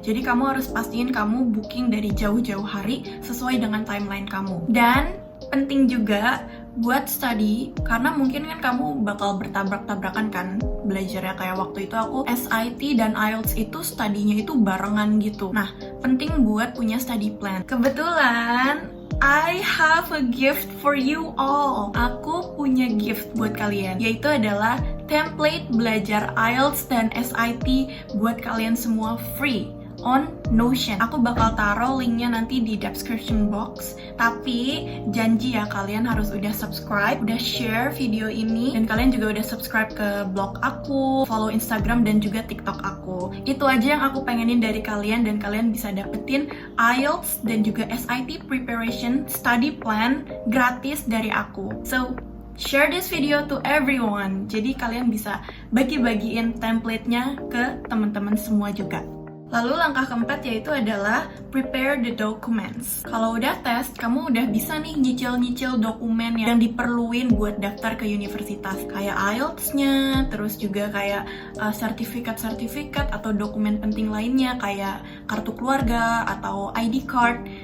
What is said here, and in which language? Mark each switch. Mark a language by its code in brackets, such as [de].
[id] Jadi kamu harus pastiin kamu booking dari jauh-jauh hari sesuai dengan timeline kamu. Dan penting juga buat study, karena mungkin kan kamu bakal bertabrak-tabrakan kan belajarnya. Kayak waktu itu aku SIT dan IELTS itu studinya itu barengan gitu. Nah, penting buat punya study plan. Kebetulan [en] I have a gift for you all. [id] Aku punya gift buat kalian, yaitu adalah template belajar IELTS dan SIT buat kalian semua [en] free on Notion. [id] Aku bakal taruh linknya nanti di description box. Tapi janji ya, kalian harus udah subscribe, udah share video ini, dan kalian juga udah subscribe ke blog aku, follow Instagram dan juga TikTok aku. Itu aja yang aku pengenin dari kalian, dan kalian bisa dapetin IELTS dan juga SIT [en] preparation study plan [id] gratis dari aku. [en] So, share this video to everyone. [id] Jadi kalian bisa bagi-bagiin template-nya ke teman-teman semua juga. Lalu langkah keempat yaitu adalah [en] prepare the documents. [id] Kalau udah tes, kamu udah bisa nih nyicil-nyicil dokumen yang diperluin buat daftar ke universitas. Kayak IELTS-nya, terus juga kayak sertifikat-sertifikat atau dokumen penting lainnya kayak kartu keluarga atau ID card.